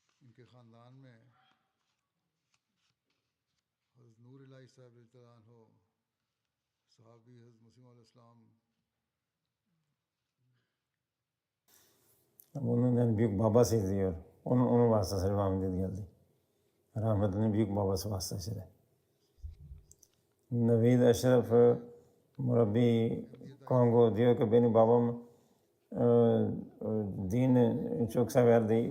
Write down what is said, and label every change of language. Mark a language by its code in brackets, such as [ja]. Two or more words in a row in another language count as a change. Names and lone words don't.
[ur] ان کے خاندان میں حضرت نور الٰہی صاحب [ar] رضي الله عنه [ur] صحابی حضرت مسیح علیہ السلام [tr] Bunun en büyük babası diyor. Onun vasıtasıyla Rahmetli geldi. Rahmetli'nin büyük babası vasıtasıyla. Naveed Ashraf Murabbi Kongo diyor ki benim babam dini çok severdi.